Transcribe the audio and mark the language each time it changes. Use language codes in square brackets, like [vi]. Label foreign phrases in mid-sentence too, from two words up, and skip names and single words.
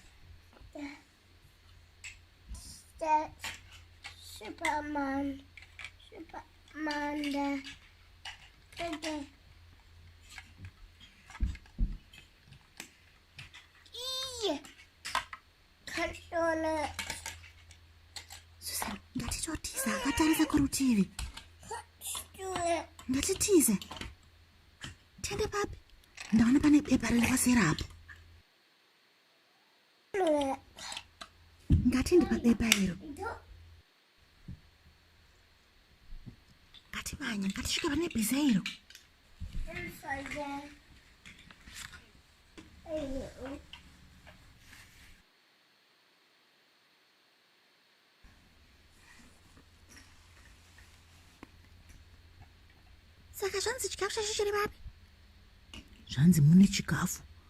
[en] That's Superman. The controller. [sn] Susan, ngatitotiza akatarisa kurutivi. Ngatitize. Tende papi. Ndaona pane bepa rinokosera apo. Ngatende pabepa iro. Ngatimanya, ngatisvike pane bhiza iro. [en] Inside there. [sn] Saka zvanzi chikafu chacho chiri papi? Zvanzi mune chikafu.